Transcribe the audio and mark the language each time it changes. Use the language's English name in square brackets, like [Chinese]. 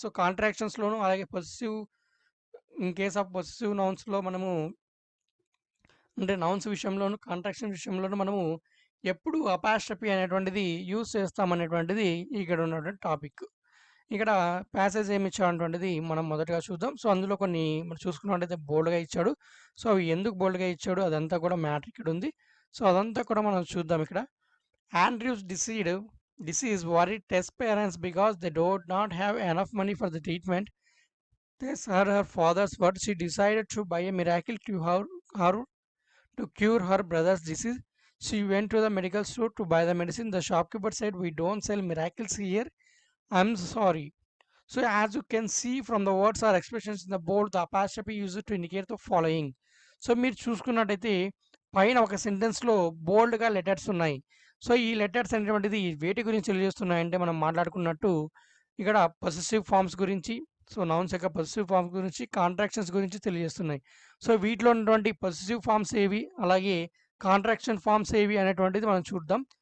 [Telugu] So కాంట్రాక్షన్స్లోను అలాగే possessive in case of possessive నౌన్స్లో మనము అంటే నౌన్స్ విషయంలోను కాంట్రాక్షన్ విషయంలోను మనము ఎప్పుడు అపాస్ట్రఫీ అనేటువంటిది యూజ్ చేస్తామనేటువంటిది ఇక్కడ ఉన్నటువంటి టాపిక్. ఇక్కడ ప్యాసేజ్ ఏమి ఇచ్చాడటువంటిది మనం మొదటగా చూద్దాం. సో అందులో కొన్ని మనం చూసుకున్నట్టయితే బోల్డ్గా ఇచ్చాడు. సో అవి ఎందుకు బోల్డ్గా ఇచ్చాడు అదంతా కూడా మ్యాటర్ ఇక్కడ ఉంది. సో అదంతా కూడా మనం చూద్దాం ఇక్కడ. [English] Andrew's disease worried Tess parents because they do not have enough money for the treatment. Tess heard her father's words. She decided to buy a miracle to cure her brother's disease. She went to the medical store to buy the medicine. The shopkeeper said, "We don't sell miracles here. I'm sorry." So as you can see from the words or expressions in the board, the apostrophe used to indicate the following. [Telugu] So మీరు చూసుకున్నట్టయితే పైన ఒక సెంటెన్స్లో బోల్డ్గా letters ఉన్నాయి. So ఈ letters అనేటువంటిది వేటి గురించి తెలియజేస్తున్నాయంటే మనం మాట్లాడుకున్నట్టు ఇక్కడ పొసెసివ్ ఫార్మ్స్ గురించి, సో నౌన్స్ యొక్క పొసెసివ్ ఫార్మ్స్ గురించి, కాంట్రాక్షన్స్ గురించి తెలియజేస్తున్నాయి. సో వీటిలో ఉన్నటువంటి పొసెసివ్ ఫార్మ్స్ ఏవి, అలాగే కాంట్రాక్షన్ ఫార్మ్స్ ఏవి అనేటువంటిది మనం చూద్దాం.